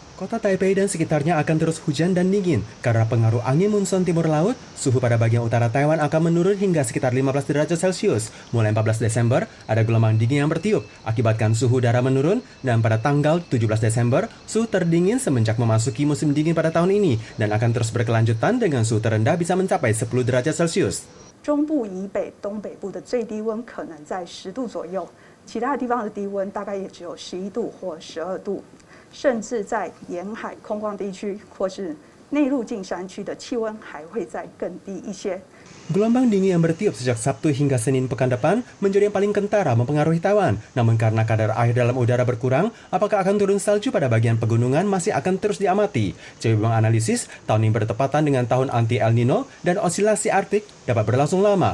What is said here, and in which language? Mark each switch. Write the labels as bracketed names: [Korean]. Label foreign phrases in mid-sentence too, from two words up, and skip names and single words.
[Indonesian] Kota Taipei dan sekitarnya akan terus hujan dan dingin. Karena pengaruh angin monsun timur laut, suhu pada bagian utara Taiwan akan menurun hingga sekitar 15 derajat Celcius. Mulai 14 Desember, ada gelombang dingin yang bertiup, akibatkan suhu udara menurun, dan pada tanggal 17 Desember, suhu terdingin semenjak memasuki musim dingin pada tahun ini, dan akan terus berkelanjutan dengan suhu terendah bisa mencapai 10 derajat Celcius. [Chinese] 中部以北、东北部的最低温可能在10度左右，其他地方的低温大概也只有11度或12度，甚至在沿海空旷地区或是内陆近山区的气温还会再更低一些。 [Indonesian] Gelombang dingin yang bertiup sejak Sabtu hingga Senin pekan depan menjadi yang paling kentara mempengaruhi Taiwan. Namun karena kadar air dalam udara berkurang, apakah akan turun salju pada bagian pegunungan masih akan terus diamati. CW menganalisis, tahun ini bertepatan dengan tahun anti El Nino dan osilasi Arktik dapat berlangsung lama.